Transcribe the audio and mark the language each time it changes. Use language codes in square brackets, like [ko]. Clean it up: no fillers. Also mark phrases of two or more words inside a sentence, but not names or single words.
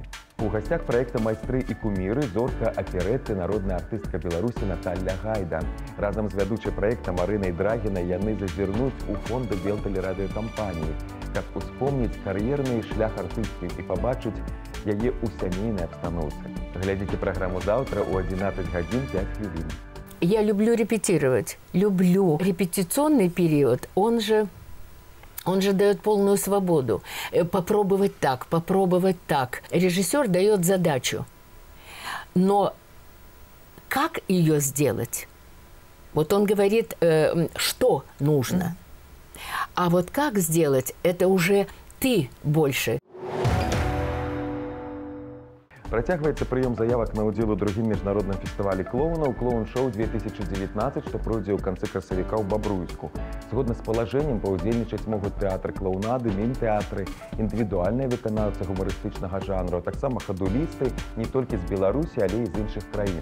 [be] У гасцях праекта майстры і куміры, зорка аперэты, народная артыстка Беларусі Наталля Гайда. Разам з вядучай праекта Марынай Драгінай яны зазірнуць у фонды Белтэлерадыёкампаніі, каб успомніць кар'ерны шлях артысткі і пабачыць яе ў сямейнай абстаноўцы. Глядзіце праграму заўтра ў 11 гадзін 5 хвілін. [ru] Я люблю репетировать. Люблю. Репетиционный период, он же дает полную свободу. Попробовать так, попробовать так. Режиссер дает задачу. Но как ее сделать? Вот он говорит, что нужно. А вот как сделать, это уже ты больше. [be] Працягваецца прыём заявак на ўдзел у другім міжнародным фестывалі клоунаў «Клоун-шоу 2019», што пройдзе ў канцы красавіка ў Бабруйску. Згодна з палажэннем, паўдзельнічаць могуць тэатры клоунады, міні-тэатры, індывідуальныя выканаўцы гумарыстычнага жанру, а таксама хадулісты не толькі з Беларусі, але і з іншых краін.